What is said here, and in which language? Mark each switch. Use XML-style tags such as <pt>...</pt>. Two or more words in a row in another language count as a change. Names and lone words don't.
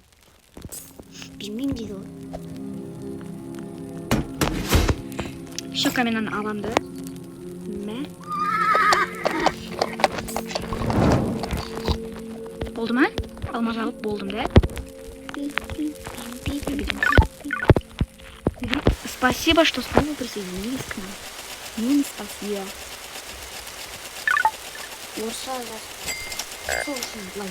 <kk>Білмеймін дейді ғой. Шока мен аны аламын да. Мә? Болды ма? Алма жағып болдым да.</kk> <ru>Спасибо, что снова присоединились к нам. Не спасибо.</ru> <kk>Орысша жаз. Сол үшін лайк.</kk>